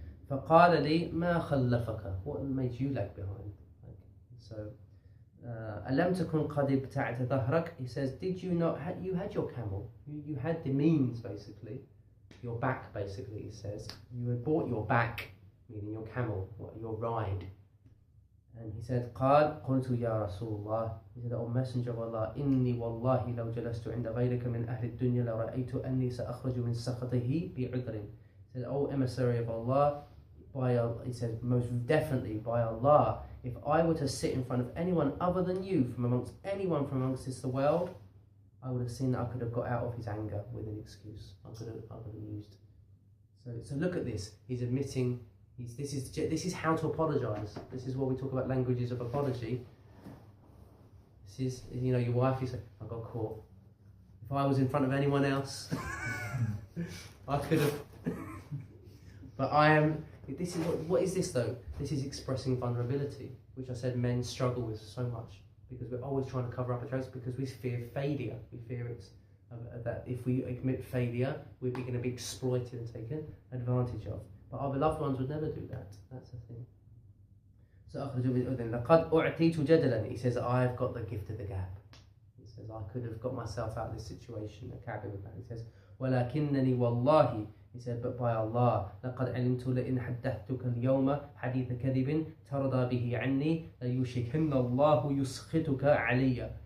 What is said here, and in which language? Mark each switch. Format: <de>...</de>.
<ar>فقال لي ما خلفك,</ar> <en>what made you lag behind? Like, so</en> <ar>ألم تكن قد ابتعت ظهرك,</ar> <en>he says, did you not, you had your camel, you had the means basically, your back basically, he says, you had bought your back, meaning your camel, your ride. And he said,</en> <ar>قال قلت يا رسول الله,</ar> <en>he said, O Messenger of Allah,</en> <ar>إني والله لو جلست عند غيرك من أهل الدنيا لرأيت أني سأخرج من سخطه بعذر.</ar> <en>He said, O emissary of Allah, he said, most definitely by Allah, if I were to sit in front of anyone other than you, from amongst anyone from amongst this the world, I would have seen that I could have got out of his anger with an excuse. I could have used. So look at this. He's admitting. This is how to apologise. This is what we talk about, languages of apology. This is, your wife, you say, I got caught. If I was in front of anyone else, I could have. But I am. This is what is this though? This is expressing vulnerability, which I said men struggle with so much, because we're always trying to cover up our tracks because we fear failure. We fear it's that if we admit failure, we're going to be exploited and taken advantage of. But our beloved ones would never do that. That's the thing.</en> <ar>So لقد أعطيت جدلا.</ar> <en>He says, I've got the gift of the gab. He says, I could have got myself out of this situation. He says,</en> <ar>ولكنني والله.</ar> <en>He said, but by Allah,</en> <ar>لقد علمت لئن حدثتك اليوم حديث كذب ترضى به عني ليوشكن الله يسخطك علي.</ar>